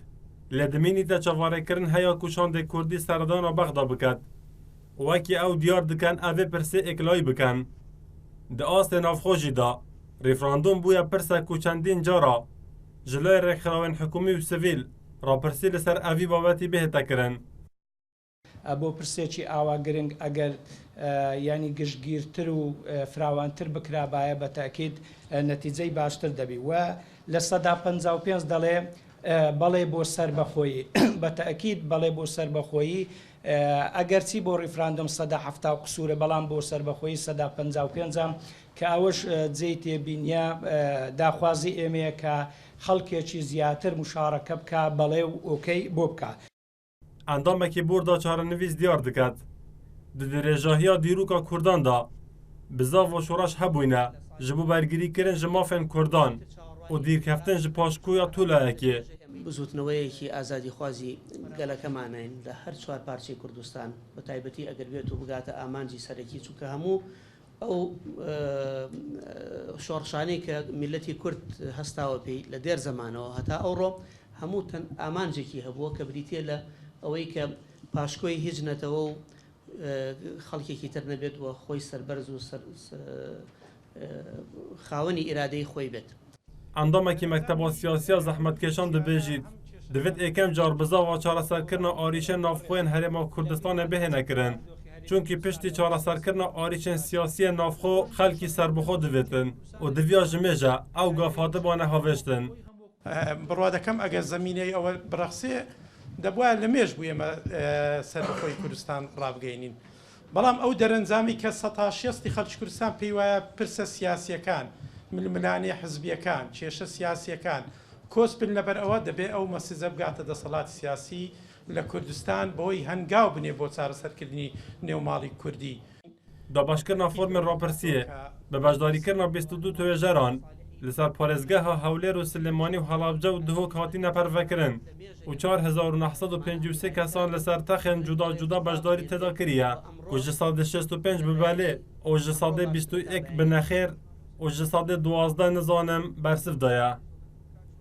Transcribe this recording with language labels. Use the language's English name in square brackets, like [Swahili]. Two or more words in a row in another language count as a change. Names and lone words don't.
[Kurdish] Lê dimînî de çavarêkirin heya ku şandê Kurdî serdana Bexda biket. Wekî ew diyar dikin ev ê pirsê êklayî bikin. Di astê navxwe jî de rîfrandom bûye pirsa ku çendîn cara ji lawê rêxistinawên hikûmî û sivîl rapirsî li ser evî babetî bihête kirin. [Central Kurdish] بۆ پرسێکی ئاوا گرنگ ئەگەر ینی گشتگیرتر و فراوانتر بکرابایە بە تاکید نەتیجەی باشتر دەبی و لە 155 دەڵێ بەڵێ بۆ سەربەخۆیی بە تاکید بەڵێ بۆ سەربەخۆیی ئەگەرچی بۆ ڕیفراندۆم 170 قسوورە بەڵام بۆ سەربەخۆیی 155 کە ئەوەش جێی تێبینیە داخوازی ئێمەیە کە خەڵکێکی زیاتر مشارەکە بکە بەڵێ و ئۆکەی بۆ بکە. [Kurdish] Endamekî borda çarenivîs diyar diket. Di dirêjahiya dîroka Kurdan da bi zav û şoreş hebûne ji bo bergirîkirin ji mafên Kurdan û dîrkeftin ji paşkuya Tulayekê. [Central Kurdish] بزوتنەوەیەکی ئازادیخوازی گەلەکەمانین لە هەر چوار پارچەی کوردستان بە تایبەتی ئەگەر بێت و بگاتە ئامانجی سەرەکی چووکە هەموو ئەو شۆڕشانەی کە میلەتی کورد هەستاوە پێی لە دێر زەمانەوە هەتا ئەوڕۆ هەموو تەن ئامانجێکی هەبووە کە بریتە لە ئەوەی کە پاشکۆی هیچ نەتەوە و خەڵکێکی تر نەبێت وە خۆی سەربەرز و خاوەنی ئیرادەی خۆی بێت. [Kurdish] Endamekî mekteba siyasiya zehmetkeşan dibêjît divêt êkem car bi zava çareserkirina arîşên navxweyên Herêma Kurdistanê bihêne kirin. Çunkî piştî çareserkirina arîşên siyasiyên navxwe xelkî serbixwe divêtin û diviya ji mêje ew gav hatibane havêştin. [Central Kurdish] بڕوا دەکەم ئەگەر زەمینەی ئەوە بڕەخسێ دەبواە لە مێژ بوو ئێمە سەربەخۆی کوردستان ڕابگەینین. بەڵام ئەو دەرەنجامی کە 160 خەڵکی کوردستان پێی وایە پرسە سیاسیەکان ململانەی حزبیەکان کێشە سیاسیەکان کۆسبن لەبەر ئەوە دەبێ ئەو مەسیزە بگاتە دەسەڵاتی سیاسی لە کوردستان بۆی هەنگاو بنێ بۆ چارەسەرکردنی نێوماڵی کوردی. [Kurdish] Dabaşkirina formên rapirsiyê bi beşdarîkirina 22 toêjeran li ser parêzgeha Hewlêr û Silêmanî û Helabja û Duhok hatîne pervekirin û 4953 kesan li ser texên cuda cuda beşdarî têda kiriye ku ji sadê 65 bi belê û ji sadê 21 bi nexêr û ji sadê 12 nizanim bersiv daye.